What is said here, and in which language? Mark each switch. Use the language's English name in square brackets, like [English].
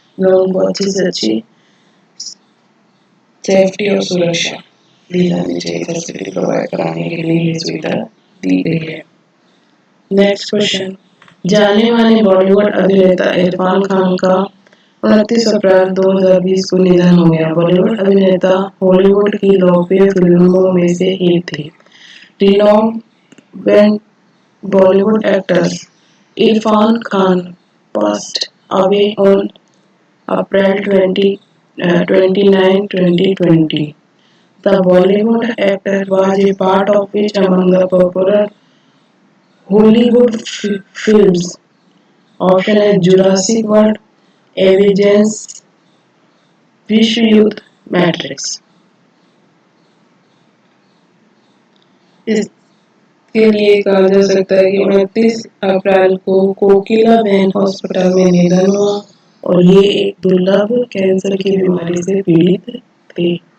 [Hindi] लोगों को अच्छी से अच्छी सेफ्टी और सुरक्षा दी जानी चाहिए, फैसिलिटी प्रोवाइड कराने के लिए ये सुविधा दी गई है। नेक्स्ट क्वेश्चन, जाने माने बॉलीवुड अभिनेता इरफान खान का 29 अप्रैल 2020 को निधन हो गया। बॉलीवुड अभिनेता हॉलीवुड की लोकप्रिय फिल्मों में से एक थे। [English] Renowned Bollywood actor Irfan Khan passed away on April 29, 2020. The Bollywood actor was a part of which among the popular Hollywood films. [Hindi] Option है जुरासिक वर्ल्ड, एवेंजर्स, विश्व युद्ध, मैट्रिक्स। इसके लिए कहा जा सकता है कि 29 अप्रैल को कोकिलाबेन हॉस्पिटल में निधन हुआ और ये एक दुर्लभ कैंसर की बीमारी से पीड़ित थे।